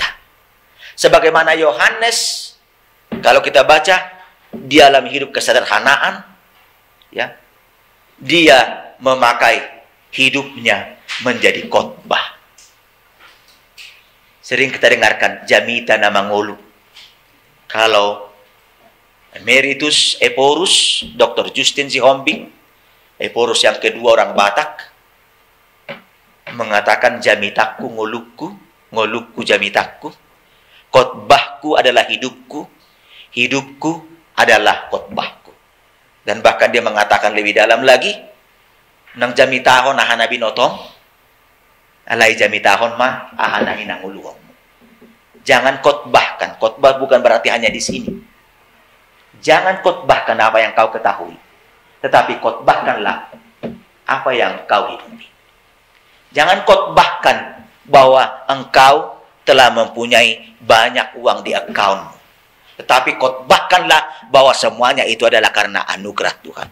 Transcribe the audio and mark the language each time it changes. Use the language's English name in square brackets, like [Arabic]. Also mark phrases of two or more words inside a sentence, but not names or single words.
[Indonesian] Sebagaimana Yohanes, kalau kita baca, dia dalam hidup kesederhanaan, ya, dia memakai hidupnya menjadi khotbah. Sering kita dengarkan [Batak Toba] Jamita nama ngolu. [Indonesian] Kalau Emeritus Eporus, Dr. Justin Sihombing, Eporus yang kedua orang Batak, mengatakan [Batak Toba] Jamitaku ngolukku, ngolukku Jamitaku, [Indonesian] khotbahku adalah hidupku, hidupku adalah khotbahku. Dan bahkan dia mengatakan lebih dalam lagi, [Batak Toba] nang jamitahon ahana binotong, alai jamitahon mah ahana hinanguluong. [Indonesian] Jangan khotbahkan. Khotbah bukan berarti hanya di sini. Jangan khotbahkan apa yang kau ketahui, tetapi khotbahkanlah apa yang kau hidupi. Jangan khotbahkan bahwa engkau telah mempunyai banyak uang di akaunmu, tetapi khotbahkanlah bahwa semuanya itu adalah karena anugerah Tuhan.